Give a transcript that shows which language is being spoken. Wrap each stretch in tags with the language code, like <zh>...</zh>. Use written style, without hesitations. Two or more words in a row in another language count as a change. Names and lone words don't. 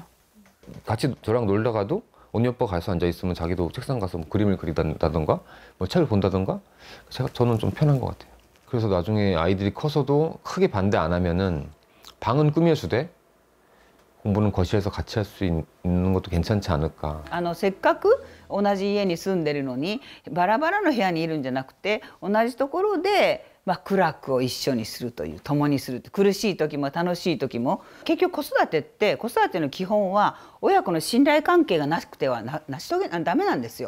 <ko>같이 저랑 놀다가도 언니 오빠 가서 앉아 있으면 자기도 책상 가서 뭐 그림을 그린다던가 뭐 책을 본다던가 저는 좀 편한 것 같아요. 그래서 나중에 아이들이 커서도 크게 반대 안 하면은 방은 꾸며주되 공부는 거실에서 같이 할 수 있는 것도 괜찮지 않을까.</ko> <ja>せっかく同じ家に住んでるのにバラバラの部屋にいるんじゃなくて同じところで苦楽を一緒にするという共にする苦しい時も楽しい時も結局子育てって子育ての基本は親子の信頼関係がなくてはダメなんですよ。</ja>